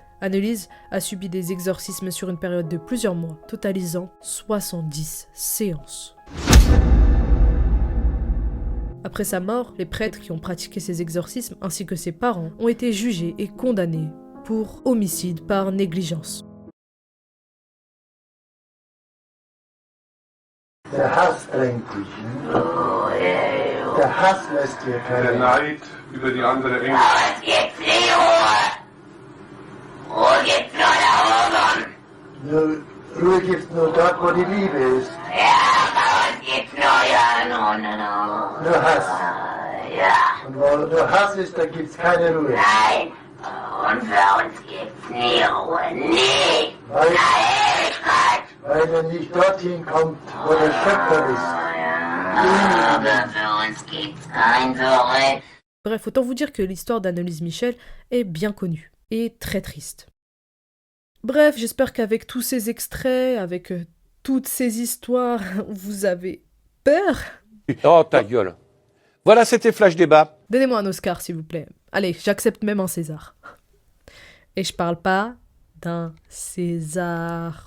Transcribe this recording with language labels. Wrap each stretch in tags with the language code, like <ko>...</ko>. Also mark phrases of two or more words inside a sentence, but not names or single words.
<fr>Anneliese a subi des exorcismes sur une période de plusieurs mois, totalisant 70 séances. Après sa mort, les prêtres qui ont pratiqué ces exorcismes ainsi que ses parents ont été jugés et condamnés pour homicide par négligence.</fr> <de>Der Hass drängt dich. Der Hass lässt dir keine Der Neid über die andere Engel. Nur Ruhe gibt's nur dort, wo die Liebe ist. Nur Hass. Und wo nur Hass ist, da gibt's keine Ruhe. Weil er nicht dorthin kommt, wo der Schöpfer ist.</de> <fr>Bref, autant vous dire que l'histoire d'Annelise Michel est bien connue et très triste. Bref, j'espère qu'avec tous ces extraits, avec toutes ces histoires, vous avez peur. Oh, ta gueule. Voilà, c'était Flash Débat. Donnez-moi un Oscar, s'il vous plaît. Allez, j'accepte même un César. Et je parle pas d'un César.</fr>